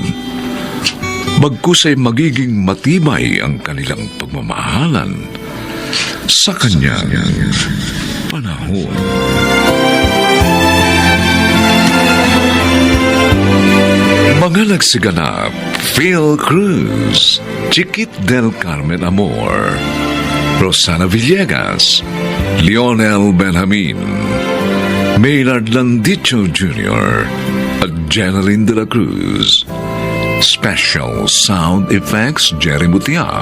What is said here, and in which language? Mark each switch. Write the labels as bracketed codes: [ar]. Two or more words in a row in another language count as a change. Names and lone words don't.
[tl] Bagkus ay magiging matibay ang kanilang pagmamahalan sa kanyang panahon. Mga nagsiganap, Phil Cruz, Chiquit del Carmen Amor, Rosana Villegas, Lionel Benjamin, Maynard Landicho Jr., at Jeneline de la Cruz. [en] Special Sound Effects, Jerry Mutia.